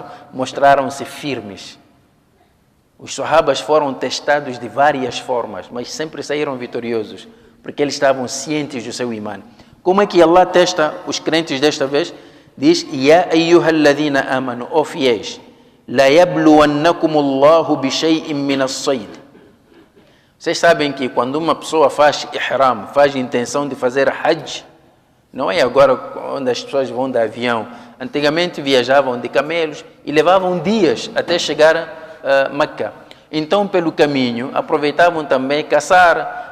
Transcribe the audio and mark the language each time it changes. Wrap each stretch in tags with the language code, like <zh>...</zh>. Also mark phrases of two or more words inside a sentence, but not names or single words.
<pt>mostraram-se firmes. Os sahabas foram testados de várias formas, mas sempre saíram vitoriosos, porque eles estavam cientes do seu imã. Como é que Allah testa os crentes desta vez? Diz,</pt> <ar>يا أيها الذين آمنوا,</ar> <pt>ó fiéis,</pt> <ar>ليبلونكم الله بشيء من الصيد.</ar> <pt>Vocês sabem que quando uma pessoa faz ihram, faz intenção de fazer hajj, não é agora onde as pessoas vão de avião. Antigamente viajavam de camelos e levavam dias até chegar a Meca. Então, pelo caminho, aproveitavam também caçar.</pt>